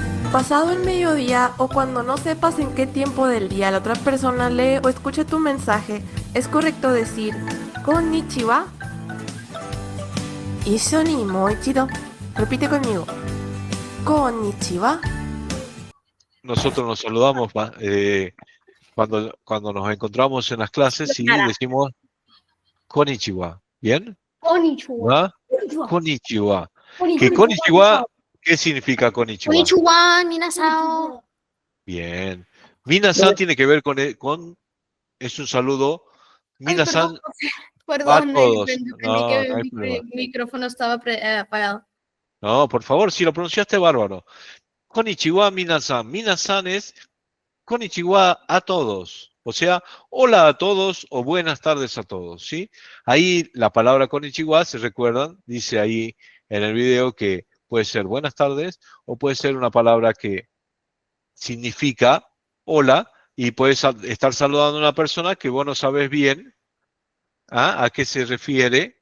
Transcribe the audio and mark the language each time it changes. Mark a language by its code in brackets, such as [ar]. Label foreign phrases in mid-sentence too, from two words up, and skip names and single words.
[es] Pasado el mediodía o cuando no sepas en qué tiempo del día la otra persona lee o escucha tu mensaje, es correcto decir konnichiwa. [ja] 一緒に もう一度. [es] Repite conmigo. Konnichiwa. Nosotros nos saludamos cuando nos encontramos en las clases y decimos konnichiwa. ¿Bien? Konnichiwa. ¿Va? Konnichiwa. ¿Que konnichiwa? ¿Qué significa konnichiwa? [ja] こんにちは、みなさお. [es] Bien. Minasan tiene que ver es un saludo. Minasan Perdón, a todos. entendí No, que no hay mi problema. micrófono estaba apagado. No, por favor, si lo pronunciaste bárbaro. [ja] こんにちは 皆さん. [es] Minasan es konnichiwa a todos. O sea, hola a todos o buenas tardes a todos, ¿sí? Ahí la palabra konnichiwa, ¿se recuerdan? Dice ahí en el video que puede ser buenas tardes o puede ser una palabra que significa hola y puedes estar saludando a una persona que vos no sabes bien a qué se refiere.